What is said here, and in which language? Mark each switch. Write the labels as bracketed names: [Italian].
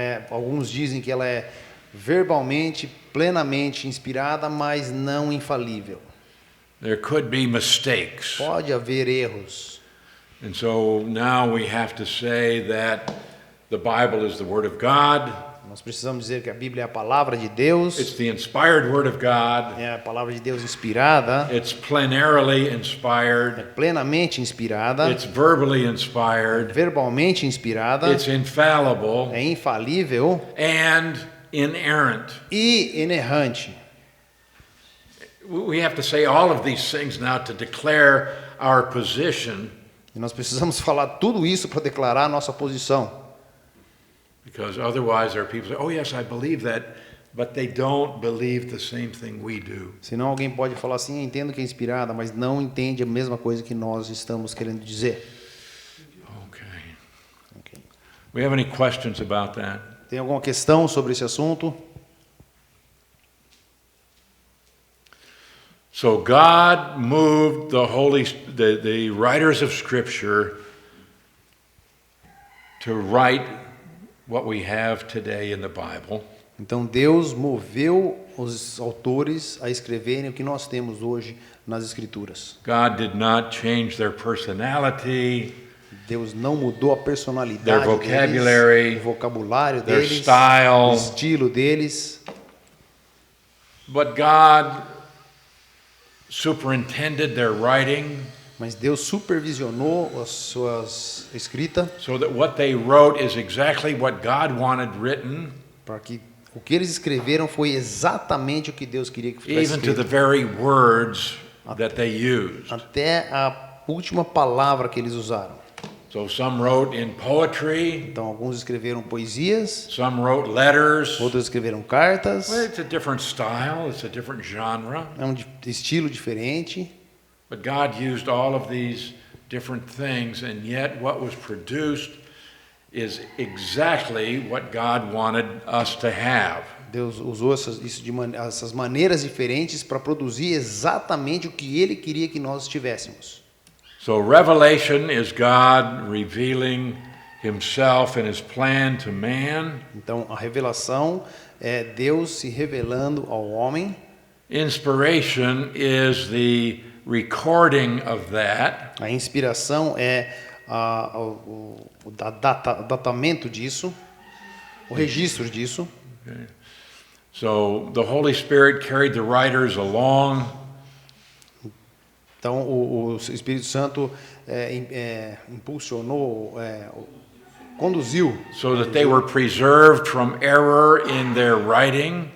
[Portuguese] Alguns dizem que ela é verbalmente, plenamente inspirada, mas não infalível. [English] There could be mistakes. [Portuguese] Pode haver erros. [English] And so now we have to say that the Bible is the Word of God. [Portuguese] Nós precisamos dizer que a Bíblia é a palavra de Deus. [English] It's the inspired Word of God. [Portuguese] É a palavra de Deus inspirada. [English] It's plenarily [Portuguese] É [English] inspired. [Portuguese] plenamente inspirada. [English] It's verbally inspired. [Portuguese] Verbalmente inspirada. [English] It's infallible [Portuguese] É infalível [English] and inerrant. [Portuguese] e inerrante. [English] We have to say all of these things now to declare our position, [Portuguese] E nós precisamos falar tudo isso para declarar a nossa posição. [English] because otherwise there are people who say, oh yes, I believe that, but they don't believe the same thing we do. Senão alguém pode falar assim, eu entendo que é inspirada, mas não entende a mesma coisa que nós estamos querendo dizer. Okay. We have any questions about that? [Portuguese] Tem alguma questão sobre esse assunto? [English] So God moved the writers of Scripture to write what we have today in the Bible. [Portuguese] Então Deus moveu os autores a escreverem o que nós temos hoje nas Escrituras. [English] God did not change their personality, [Portuguese] Deus não mudou a personalidade [English] their vocabulary, [Portuguese] deles, o vocabulário [English] their [Portuguese] deles, o [English] style, [Portuguese] estilo deles, [English] but God superintended their writing [Portuguese] mas Deus supervisionou as suas escritas [English] so that what they wrote is exactly what God wanted written, [Portuguese] para que o que eles escreveram foi exatamente o que Deus queria que fosse [English] even to the [Portuguese] escrito, [English] very words that they used. [Portuguese] até a última palavra que eles usaram. [English] So some wrote in poetry, [Portuguese] Então alguns escreveram poesias, [English] some wrote letters. [Portuguese] outros escreveram cartas. [English] Well, it's a different style, it's a different genre, [Portuguese] É um estilo diferente, [English] but God used all of these different things, and yet what was produced is exactly what God wanted us to have. [Portuguese] Deus usou essas maneiras diferentes para produzir exatamente o que Ele queria que nós tivéssemos. [English] So revelation is God revealing himself and his plan to man. [Portuguese] Então a revelação é Deus se revelando ao homem. [English] Inspiration is the recording of that. [Portuguese] A inspiração é o datamento disso, o registro disso. [English] So the Holy Spirit carried the writers along. [Portuguese] Então o Espírito Santo impulsionou, conduziu [English] So that they were preserved from error in their writing.